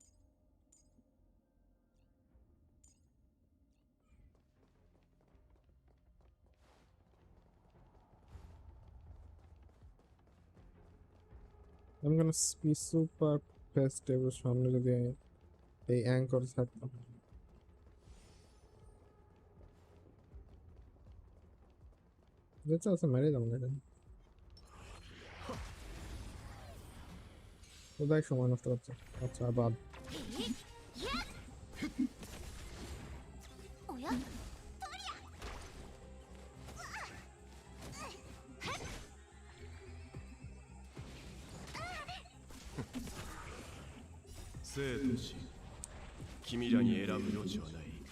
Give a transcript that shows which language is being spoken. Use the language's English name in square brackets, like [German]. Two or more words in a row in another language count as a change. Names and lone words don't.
[English] I'm gonna be super pissed [Bangla] এবার সামনে যদি এই অ্যাঙ্কর থাকতো যেটা আছে মেরে দাম না কোথায় সময় নষ্ট করছে আচ্ছা বাদ [Japanese] おや、生と死、君らに選ぶ余地はない。